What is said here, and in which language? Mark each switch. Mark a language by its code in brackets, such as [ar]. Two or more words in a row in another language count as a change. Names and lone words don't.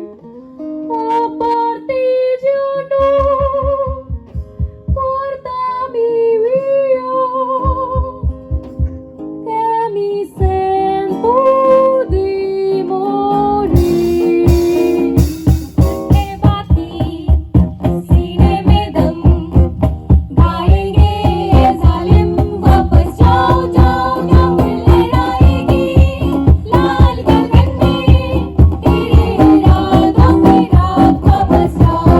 [it] Oh partigiano, portami via, che mi sento di morire. [hi] E batti सीने में दम, गाएंगे ये जालिम वापस जाओ, जाओ, जाओ, लहराएगी लाल गगन में तेरे इरादों की रात, वापस जाओ।